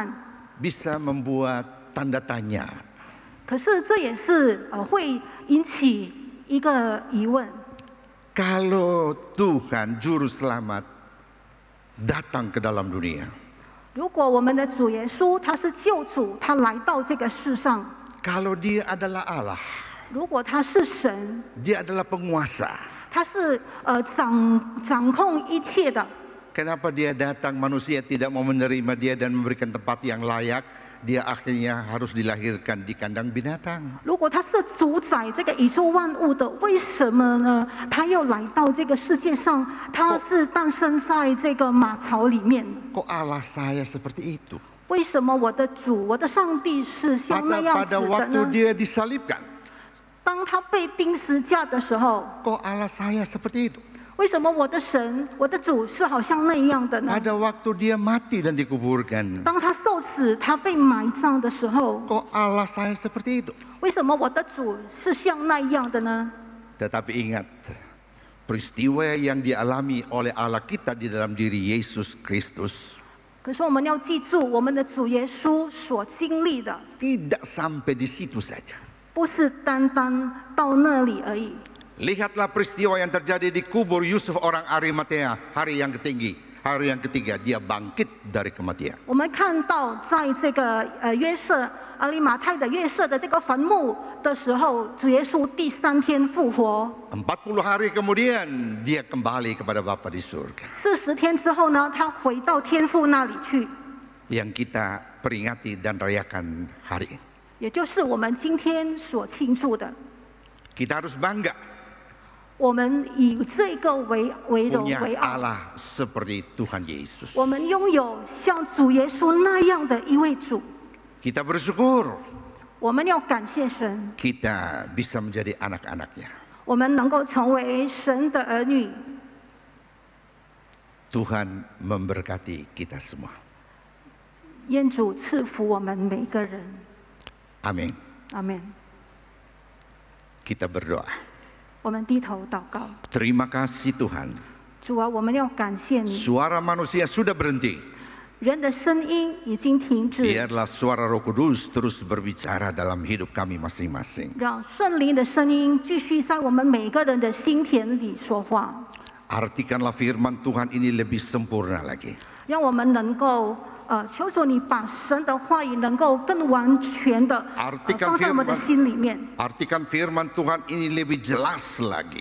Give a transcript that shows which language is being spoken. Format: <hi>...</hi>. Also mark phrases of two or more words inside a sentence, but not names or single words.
<id>Bisa membuat tanda tanya.</id> <zh>可是这也是会引起一个疑问：</zh> <id>Kalau Tuhan Juru Selamat datang ke dalam dunia,</id> <zh>如果我们的主耶稣他是救主，他来到这个世上，</zh> <id>kalau Dia adalah Allah,</id> <zh>如果他是神，</zh> <id>Dia adalah penguasa,</id> <zh>他是掌控一切的，</zh> <id>kenapa Dia datang manusia tidak mau menerima Dia dan memberikan tempat yang layak? Dia akhirnya harus dilahirkan di kandang binatang.</id> <zh>如果他是主宰这个宇宙万物的，为什么呢？他又来到这个世界上，他是诞生在这个马槽里面。</zh> <id>Kok Allah saya seperti itu?</id> <zh>为什么我的主，我的上帝是像那样子</zh> <id>Pada</id> <zh>的</zh> <id>waktu</id> <zh>呢？</zh> <id>Dia disalibkan,</id> <zh>当他被钉十架的时候，</zh> <id>kok Allah saya seperti itu?</id> <zh>为什么我的神，我的主是好像那样的呢？</zh> <id>Pada waktu Dia mati dan dikuburkan,</id> <zh>当他受死，他被埋葬的时候，</zh> <id>kok Allah saya seperti itu?</id> <zh>为什么我的主是像那样的呢？</zh> <id>Tetapi ingat, peristiwa yang dialami oleh Allah kita di dalam diri Yesus Kristus</id> <zh>可是我们要记住，我们的主耶稣所经历的，</zh> <id>tidak sampai di situ saja.</id> <zh>不是单单到那里而已。</zh> <id>Lihatlah peristiwa yang terjadi di kubur Yusuf orang Arimatea hari yang ketiga dia bangkit dari kematian.</id> <zh>我们看到，在这个约瑟阿里马太的约瑟的这个坟墓的时候，主耶稣第3天复活。</zh> <id>40 hari kemudian dia kembali kepada Bapa di surga.</id> <zh>40 天之后呢，他回到天父那里去，</zh> <id>Yang kita peringati dan rayakan hari ini.</id> <zh>也就是我们今天所庆祝的。</zh> <id>Kita harus bangga</id> <zh>我们以这个为荣</zh> <id>punya</id> <zh>为傲，</zh> <id>Allah seperti Tuhan Yesus.</id> <zh>我们拥有像主耶稣那样的一位主。</zh> <id>Kita bersyukur</id> <zh>我们要感谢神，</zh> <id>kita bisa menjadi anak-anaknya.</id> <zh>我们能够成为神的儿女。</zh> <id>Tuhan memberkati kita semua.</id> <zh>愿主赐福我们每个人。</zh> <id>Amin.</id> <zh>阿门。</zh> <id>Kita berdoa.</id> <zh>我们低头祷告，</zh> <id>Terima kasih Tuhan.</id> <zh>主啊，我们要感谢你。</zh> <id>Suara manusia sudah berhenti.</id> <zh>人的声音已经停止，</zh> <id>Biarlah suara Roh Kudus terus berbicara dalam hidup kami masing-masing.</id> <zh>让圣灵的声音继续在我们每个人的心田里说话，</zh> <id>Artikanlah firman Tuhan ini lebih sempurna lagi.</id> <zh>让我们能够求主你把神的话语能够更完全的放在我们的心里面，</zh> <id>Artikan firman Tuhan ini lebih jelas lagi.</id>